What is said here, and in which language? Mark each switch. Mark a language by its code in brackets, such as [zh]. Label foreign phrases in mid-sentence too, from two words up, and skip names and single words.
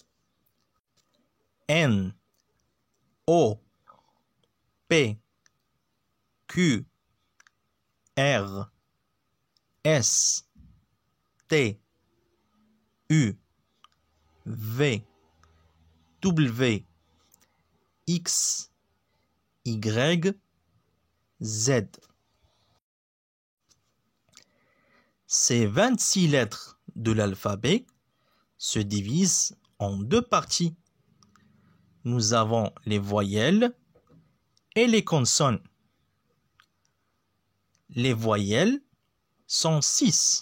[fr] N, O, P, Q, R, S, T, U, V, W, X, Y, Z. Ces 26 lettres de l'alphabet se divisent en deux parties. Nous avons les voyelles et les consonnes. Les voyelles sont 6.